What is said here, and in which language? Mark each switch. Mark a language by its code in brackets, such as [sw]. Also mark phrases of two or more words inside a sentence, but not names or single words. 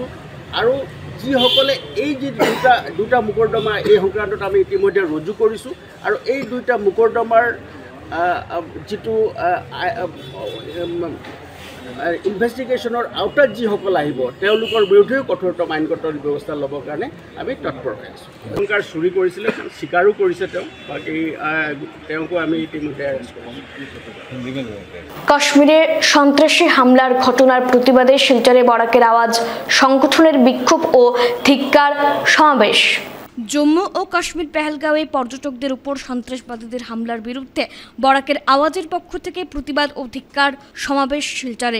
[as] আৰু যিসকলে এই যি দুটা মোকৰ্দমা এই সংক্ৰান্তত আমি ইতিমধ্যে ৰুজু কৰিছোঁ আৰু এই দুটা মোকৰ্দমাৰ যিটো ইনভেষ্টিগেশ্যনৰ আওতাত যিসকল আহিব তেওঁলোকৰ বিৰুদ্ধেও কঠোৰতম আইনগত ব্যৱস্থা ল'বৰ কাৰণে আমি তৎপৰ হৈ আছোঁ। অহংকাৰ চুৰি কৰিছিলে, স্বীকাৰো কৰিছে তেওঁ, বাকী তেওঁকো আমি ইতিমধ্যে এৰেষ্ট কৰিছোঁ। [bn] কাশ্মীরে সন্ত্রাসী হামলার ঘটনার প্রতিবাদে শিলচরে বরাকের আওয়াজ সংগঠনের বিক্ষোভ ও ধিক্কার সমাবেশ। জম্মু ও কাশ্মীর পেহেলগাঁওয়ে পর্যটকদের উপর সন্ত্রাসবাদীদের হামলার বিরুদ্ধে বরাকের আওয়াজের পক্ষ থেকে প্রতিবাদ ও ধিক্কার সমাবেশ শিলচরে।